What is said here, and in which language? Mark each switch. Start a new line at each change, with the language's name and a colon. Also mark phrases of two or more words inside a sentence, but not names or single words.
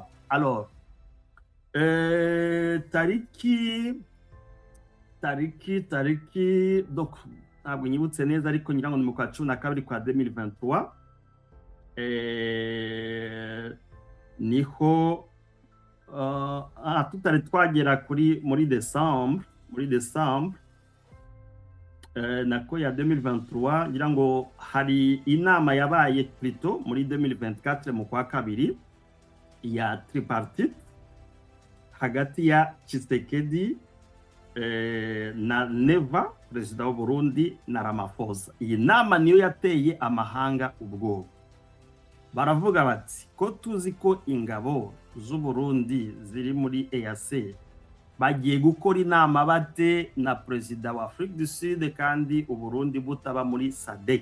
Rundi: Alors tariki donc ntabwo nyibutse neza ariko ngira ngo ni mu kwa 12 kwa 2023. Niho tutari twagera muri Decembre nako ya 2023, ngira ngo hari inama yabaye plutôt muri 2024 mu kwa kabiri ya tripartite hagati ya Tshisekedi na Neva, perezida w'u Burundi, na Ramaphosa. Iyi nama niyo yateye amahanga ubwoba. Baravuga bati ko tuzi ko ingabo z'u Burundi ziri muri EAC bagiye gukora inama bate na perezida wa Afrique du Sud kandi u Burundi butaba muri SADC.